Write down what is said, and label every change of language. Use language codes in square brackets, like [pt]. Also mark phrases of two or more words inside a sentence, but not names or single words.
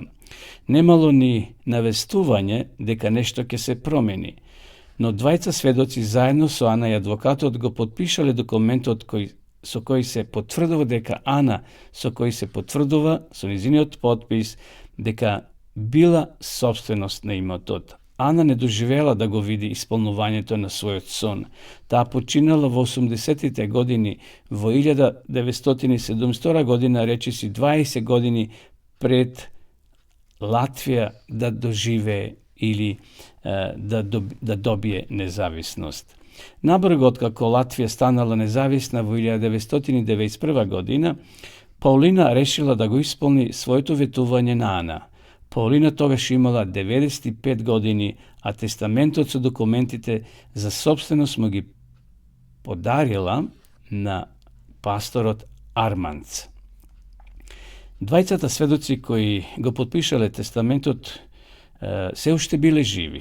[mk] Немало ни навестување дека нешто ќе се промени, но 2 сведоци заедно со Ана и адвокатот го подпишале документот со кој се потврдува дека Ана, со кој се потврдува со низиниот подпис дека била собственост на имотот. Ана не доживела да го види исполнувањето на својот сон. Таа починала во 80-тите години, во 1972 година, речиси 20 години пред Латвија да доживее ili da dobije nezavisnost. Nabrgo otkako Latvija stanala nezavisna u 1991. godina, Paulina rešila da go ispolni svoето ветување на Ана. Paulina тогаш имала 95 години, а тестаментот со документите за собственост му ги подарила на пасторот Арманц. Двајцата сведоци кои го подпишале тестаментот се уште биле живи.